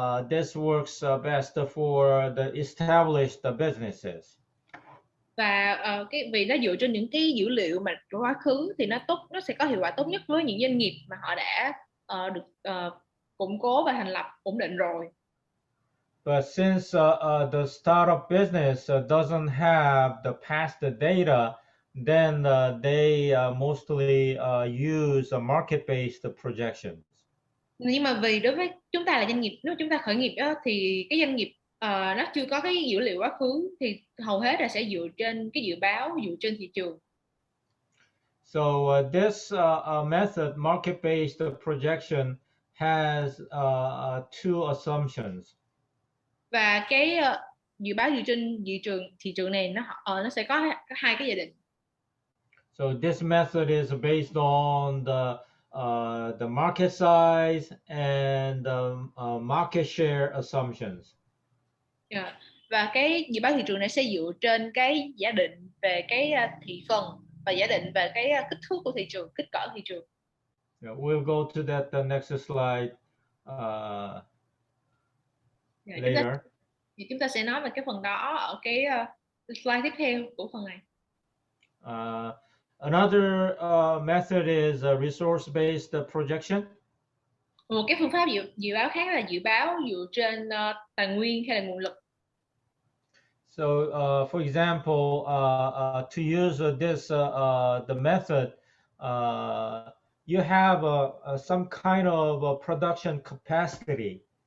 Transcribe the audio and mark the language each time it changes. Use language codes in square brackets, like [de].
[en] This works best for the established businesses. [vi] Và vì nó dựa trên những cái dữ liệu mà quá khứ thì nó sẽ có hiệu quả tốt nhất với những doanh nghiệp mà họ đã được củng cố và thành lập ổn định rồi. [en] But since the startup business doesn't have the past data, then they mostly use market-based projections. [vi] Nhưng mà vì đối với chúng ta là doanh nghiệp, nếu chúng ta khởi nghiệp đó, thì cái doanh nghiệp nó chưa có cái dữ liệu quá khứ thì hầu hết là sẽ dựa trên cái dự báo dựa trên thị trường. [en] So this method, market-based projection, has two assumptions. [vi] Và cái dự báo dựa trên thị trường này nó sẽ có hai cái giả định. [en] So this method is based on the market size and market share assumptions. Yeah. [vi] Và cái dự báo thị trường này sẽ dựa trên cái giả định về cái thị phần và giả định về cái kích thước của thị trường, kích cỡ thị trường. [en] Yeah, we'll go to that the next slide later. [vi] Chúng ta sẽ nói về cái phần đó ở cái slide tiếp theo của phần này. [en] Another method is resource-based projection. [vi] Một cái phương pháp dự báo khác là dự báo dựa trên tài nguyên hay là nguồn lực. [en] So, for example, to use the method, you have some kind of production capacity.